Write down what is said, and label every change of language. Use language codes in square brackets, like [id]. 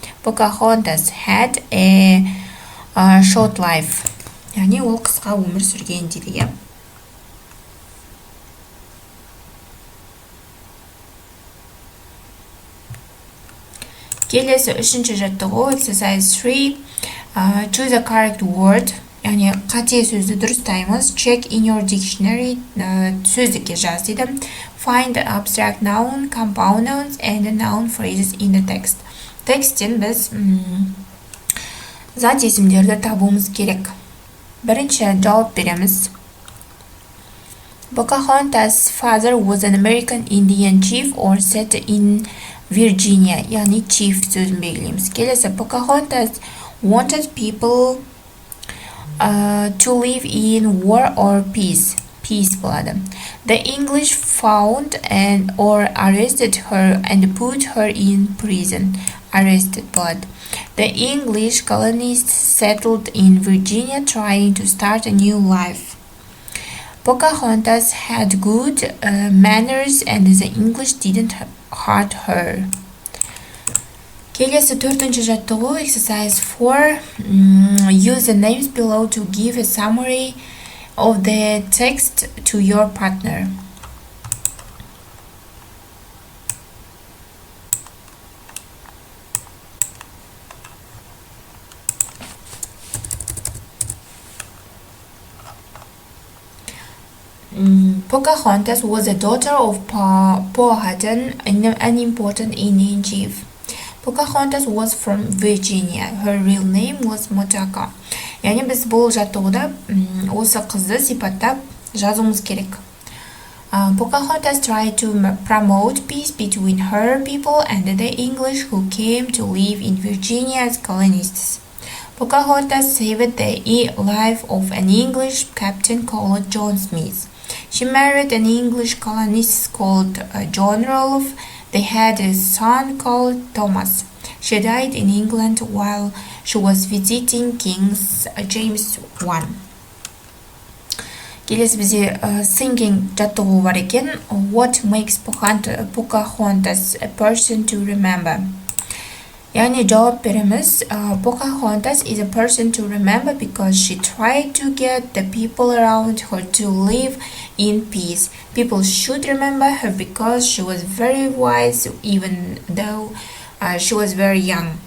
[en] Pocahontas had a short life. [kk] яғни ол қысқа өмір сүрген дейді. Келесі үшінші жаттығу exercise 3. [en] Choose a correct word. [kk] яғни қате сөзді дұрыстаймыз. [en] Check in your dictionary. [kk] Сөздікке жаз дейді. [en] Find the abstract noun, compound nouns and the noun phrases in the text. [kk] Тексттен біз зат есімдерді табуымыз керек. Бірінші жауап береміз. [en] Pocahontas' father was an American Indian chief or set in Virginia. [kk] яғни chief сөзін белгілейміз. [en] Келесі Pocahontas wanted people to live in war or peace. Peace болады. The English found or arrested her and put her in prison. Arrested болады. The English colonists settled in Virginia trying to start a new life. Pocahontas had good manners and the English didn't hurt her. [kk] Келесі төртінші жаттығу exercise 4. [en] Use the names below to give a summary of the text to your partner. Pocahontas was the daughter of Powhatan, an important Indian chief. Pocahontas was from Virginia. Her real name was Motaca. [kk] яғни біз бұл жаттығуда осы қызды сипаттап жазуымыз керек. [en] Pocahontas tried to promote peace between her people and the English who came to live in Virginia as colonists. Pocahontas saved the life of an English captain called John Smith. She married an English colonist called John Rolfe. They had a son called Thomas. She died in England while she was visiting King James I. [kk] Келесі бізде singing жаттығу бар екен. [en] What makes Pocahontas a person to remember? [kk] яғни жауап береміз. [en] Pocahontas is a person to remember because she tried to get the people around her to live in peace. People should remember her because she was very wise even though she was very young.